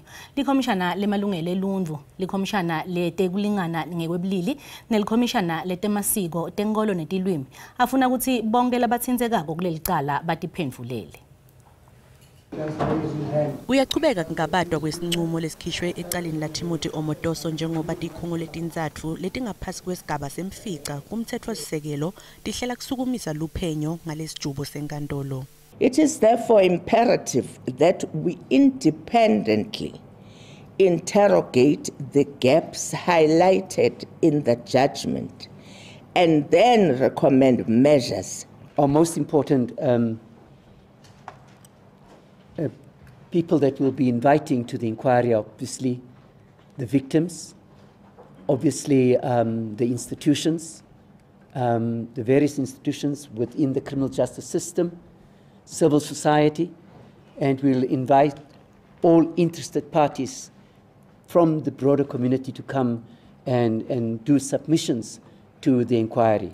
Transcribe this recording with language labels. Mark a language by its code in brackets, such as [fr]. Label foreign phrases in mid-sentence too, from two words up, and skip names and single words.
[ss] Likhomishana lemalungelo eluntfu, likhomishana letekulingana ngekwebulili nelikhomishana letemasiko tenkolo netilwimi afuna ukuthi bonke labatsintekako kulelicala batiphendvulele. Uyachubeka ngabadwa kwesincumo lesikhishwe ecaleni la Timothy Omothoso njengoba tikhungo letinzatfu letingaphasi kwesigaba semfica kumtsetfosisekelo tihlela kusukumisa luphenyo ngalesijubo senkantolo. [en] It is therefore imperative that we independently interrogate the gaps highlighted in the judgment and then recommend measures. Our most important people that we'll be inviting to the inquiry are obviously the victims, obviously the institutions, the various institutions within the criminal justice system, civil society, and we'll invite all interested parties from the broader community to come and do submissions to the inquiry.